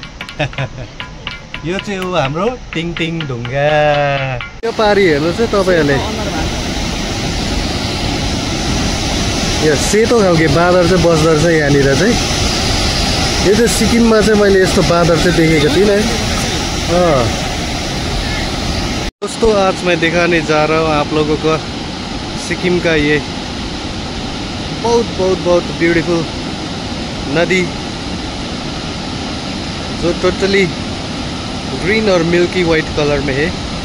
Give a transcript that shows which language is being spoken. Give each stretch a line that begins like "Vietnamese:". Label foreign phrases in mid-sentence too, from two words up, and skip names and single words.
Nepali: यो चाहिँ हो हाम्रो टिङ टिङ ढुङ्गा। यो पारी हेर्नु चाहिँ तपाईँहरूले, यो सेतो खालको बाँदर चाहिँ बस्दो रहेछ यहाँनिर चाहिँ। यो चाहिँ सिक्किममा चाहिँ मैले यस्तो बाँदर चाहिँ देखेको थिइनँ।
Hindi: दोस्तों, आज मैं दिखाने जा रहा हूँ आप लोगों को सिक्किम का ये बहुत बहुत बहुत ब्यूटीफुल नदी, जो
English: totally green
Hindi: और
English: milky white colour
Hindi: में है।